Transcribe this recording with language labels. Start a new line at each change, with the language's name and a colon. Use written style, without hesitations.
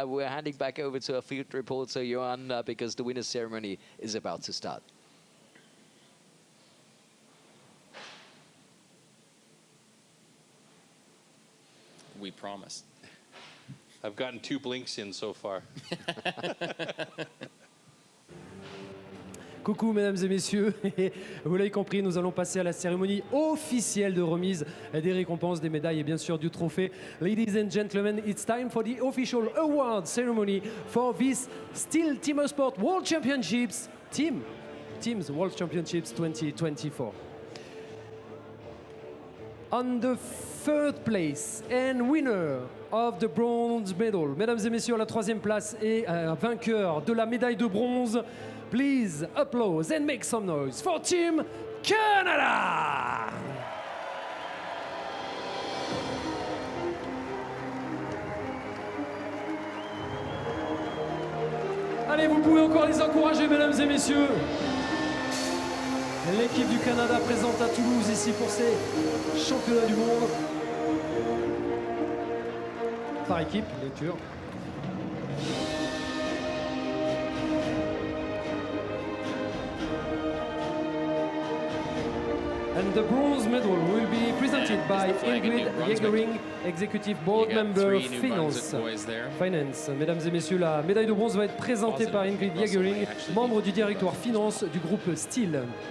English: We're handing back over to our field reporter, Johan, because the winner's ceremony is about to start. We promise. I've gotten 2 blinks in so far.
French: Coucou mesdames et messieurs, vous l'avez compris, nous allons passer à la cérémonie officielle de remise des récompenses, des médailles et bien sûr du trophée.
English: Ladies and gentlemen, it's time for the official award ceremony for this STIHL TIMBERSPORTS World Championships Teams World Championships 2024. On the third place and winner of the bronze medal,
French: mesdames et messieurs, la 3e place et vainqueur de la médaille de bronze.
English: Please applause and make some noise for Team Canada!
French: Allez, vous pouvez encore les encourager, mesdames et messieurs. L'équipe du Canada présente à Toulouse ici pour ces championnats du monde. Par équipe, bien sûr.
English: And the bronze medal will be presented by Ingrid Jägering, Executive Board Member Finance.
French: Mesdames et messieurs, la médaille de bronze va être présentée par Ingrid Jägering, membre du directoire finance du groupe STIHL.